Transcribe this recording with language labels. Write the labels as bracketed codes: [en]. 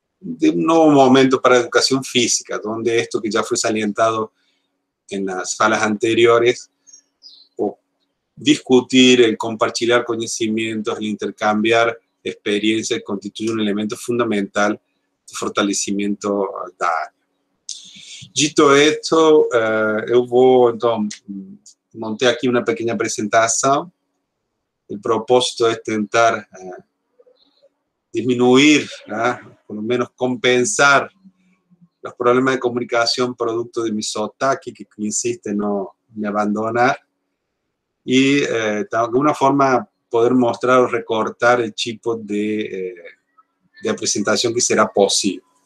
[es] de un nuevo momento para la educación física, donde esto que ya fue salientado en las falas anteriores, o discutir, el compartir conocimientos, el intercambiar experiencias, constituye un elemento fundamental de fortalecimiento da área. [pt] Dito esto, eu vou, então, montei aqui uma pequena apresentação. O propósito é tentar [es] disminuir, por lo menos compensar los problemas de comunicación producto de mi sotaque, que insiste en no me abandonar, y de alguna forma poder mostrar o recortar el tipo de presentación que será posible.